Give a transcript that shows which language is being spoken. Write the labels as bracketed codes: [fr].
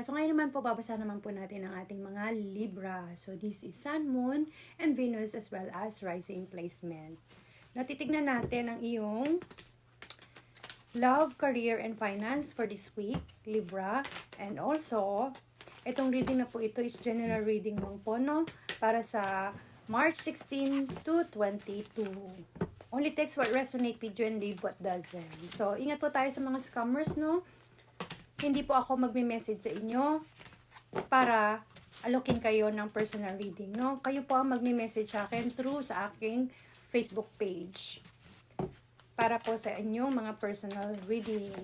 [tl] So, ngayon naman po, babasa naman po natin ang ating mga Libra. [en] So, this is Sun, Moon, and Venus as well as Rising Placement. [tl] Natitignan natin ang iyong [en] love, career, and finance for this week, [tl] Libra. [en] And also, [tl] itong reading na po ito is general reading lang po, no? Para sa March 16 to 22. [en] Only text what resonate with you and leave what doesn't. [tl] So, ingat po tayo sa mga scammers, no? Hindi po ako magme-message sa inyo para alokin kayo ng personal reading, no? Kayo po ang magme-message sa akin through sa aking Facebook page para po sa inyong mga personal reading.